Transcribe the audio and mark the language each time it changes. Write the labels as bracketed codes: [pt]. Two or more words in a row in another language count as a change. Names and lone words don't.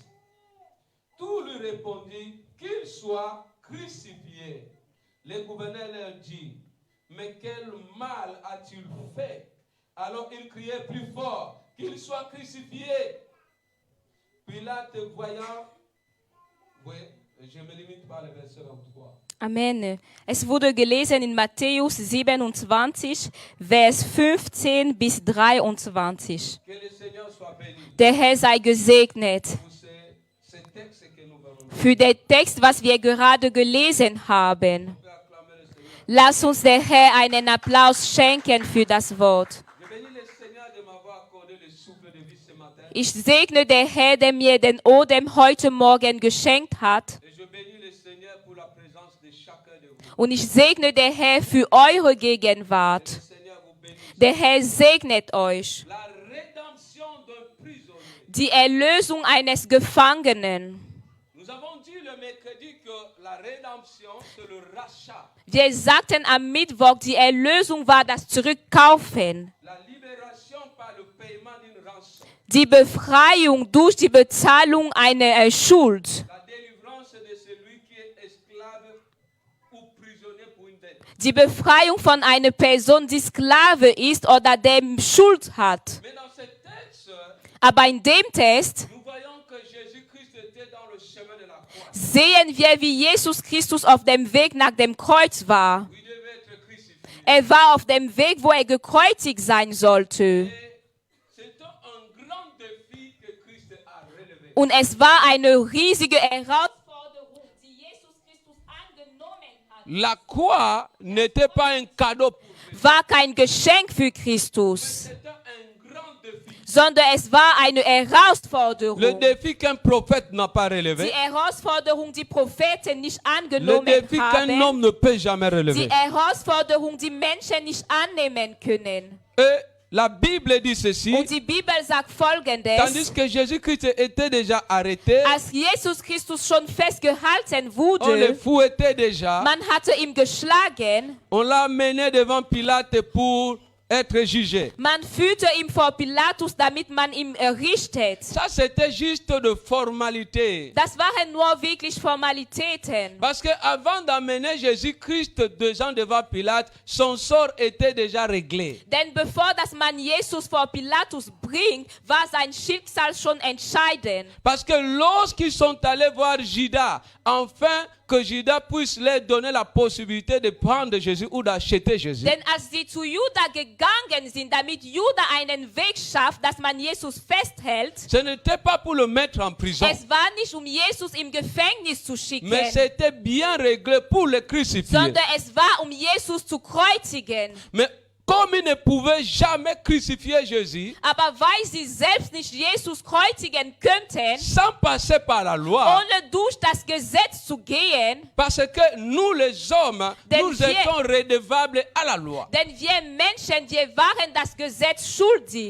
[fr] Tout lui répondit, qu'il soit crucifié. Le gouverneur leur dit, mais quel mal a-t-il fait? Alors il criait plus fort, qu'il soit crucifié. Pilate voyant, oui, je me limite par le verset 23. Amen. [de] Es wurde gelesen in Matthäus 27, Vers 15 bis 23. [fr] Que le Seigneur soit béni. [de] Der Herr sei gesegnet. [fr] Pour ce texte que nous allons lire. [de] Für den Text, was wir gerade gelesen haben. [fr] On peut acclamer le Seigneur. [de] Lass uns der Herr einen Applaus schenken für das Wort. [fr] Je bénis le Seigneur de m'avoir accordé le souffle de vie ce matin. [de] Ich segne der Herr, der mir den Odem heute Morgen geschenkt hat. [fr] Et je bénis le Seigneur pour la présence de chacun de vous. [de] Und ich segne der Herr für eure Gegenwart. [fr] Le Seigneur vous bénisse. [de] Der Herr segnet euch. [fr] La rédemption d'un prisonnier. [de] Die Erlösung eines Gefangenen. [fr] Nous avons dit le mercredi que la rédemption, c'est le rachat. [de] Wir sagten am Mittwoch, die Erlösung war das Zurückkaufen. [fr] La libération par le paiement d'une rançon. [de] Die Befreiung durch die Bezahlung einer Schuld. [fr] La délivrance de celui qui est esclave ou prisonnier pour une dette. [de] Die Befreiung von einer Person, die Sklave ist oder dem Schuld hat. [fr] Mais dans ce texte, [de] Aber in dem Text [fr] nous voyons que Jésus-Christ était dans le chemin de la croix. [de] sehen wir, wie Jesus Christus auf dem Weg nach dem Kreuz war. [fr] Où il devait être crucifié. [de] Er war auf dem Weg, wo er gekreuzigt sein sollte. [fr] Et c'était un grand défi que Christ a relevé. [de] Und es war eine riesige Herausforderung, die Jesus Christus angenommen hat. [fr] La croix n'était pas un cadeau pour lui. [de] War kein Geschenk für Christus, [fr] C'était un grand défi. [de] sondern es war eine Herausforderung. [fr] Le défi qu'un prophète n'a pas [de] Die [fr] relevé. [de] Herausforderung, die Propheten nicht [fr] Le [de] angenommen [fr] défi qu'un [de] haben. [fr] homme ne peut jamais [de] Die [fr] relever. [de] Herausforderung, die Menschen nicht annehmen können. [fr] Et la Bible dit ceci. [de] Und die Bibel sagt Folgendes. [fr] Tandis que Jésus-Christ était déjà arrêté, [de] Als Jesus Christus schon festgehalten [fr] on le [de] wurde, [fr] fouettait déjà, [de] man hatte ihn geschlagen, [fr] on l'a mené devant Pilate pour être jugé. [de] man führte ihn vor Pilatus, damit man ihn errichtet. [fr] Ça, c'était juste de formalité. [de] Das waren nur wirklich Formalitäten. [fr] Parce qu'avant d'amener Jésus-Christ devant Pilate, son sort était déjà réglé. [de] Denn bevor das man Jesus vor Pilatus bringt, war sein Schicksal schon entscheidend. [fr] Parce que lorsqu'ils sont allés voir Judas, enfin que Judas puisse leur donner la possibilité de prendre Jésus ou d'acheter Jésus. [de] Denn als sie zu Juda gegangen sind, damit Juda einen Weg schafft, dass man Jesus festhält, [fr] Ce n'était pas pour le mettre en prison, [de] es war nicht, um Jesus im Gefängnis zu schicken, [fr] mais c'était bien réglé pour le crucifier. [de] sondern es war, um Jesus zu kreuzigen. [fr] Mais comme ils ne pouvaient jamais crucifier Jésus, [de] Aber weil sie selbst nicht Jesus kreuzigen könnten, [fr] sans passer par la loi, [de] ohne durch das Gesetz zu gehen, [fr] parce que nous les hommes, [de] Denn [fr] nous [de] wir- [fr] étions redevables à la loi. [de] denn wir Menschen, wir waren das Gesetz schuldig.